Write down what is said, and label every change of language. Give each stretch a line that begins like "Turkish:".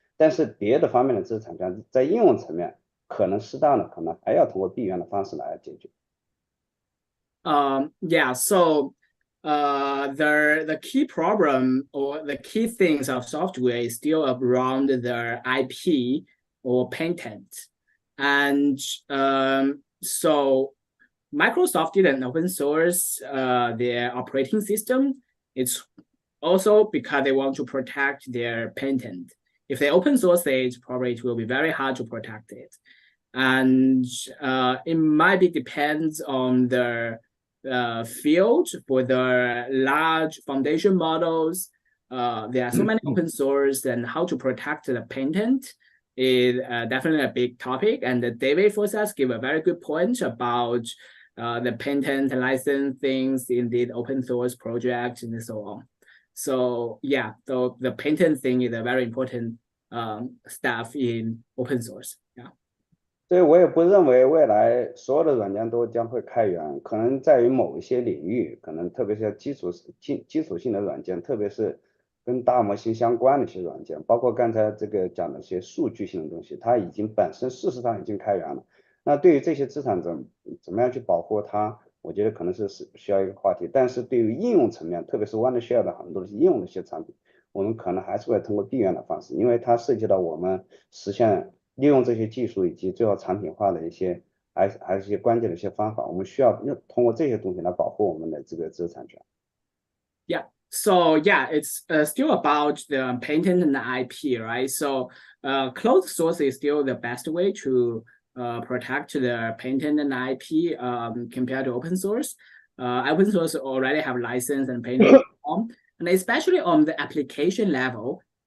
Chinese: 但是别的方面的知识产权在应用层面可能适当的可能还要通过闭源的方式来解决。
English: Yeah, so the key problem or the key things of software is still around the IP or patent. And so Microsoft didn't open source their operating system. It's also because they want to protect their patent. If they open source it, probably it will be very hard to protect it. And it might be depends on the field. For the large foundation models, there are so many open source, and how to protect the patent is definitely a big topic. And David Forsas gave a very good point about the patent license things in the open source project and so on. So yeah, so the patent thing is a very important stuff in open source. Yeah.
Chinese: 所以我也不认为未来所有的软件都将会开源，可能在于某一些领域，可能特别是基础性的软件，特别是跟大模型相关的一些软件，包括刚才这个讲的一些数据性的东西，它已经本身事实上已经开源了。那对于这些资产怎么样去保护它，我觉得可能是需要一个话题。但是对于应用层面，特别是 OneShare 的很多的应用的一些产品，我们可能还是会通过闭源的方式，因为它涉及到我们实现。利用这些技术以及最后产品化的一些，还是一些关键的一些方法，我们需要通过这些东西来保护我们的这个知识产权。
English: Yeah. So yeah, it's still about the patent and the IP, right? So closed source is still the best way to protect the patent and IP compared to open source. Open source already have license and patent, and especially on the application level.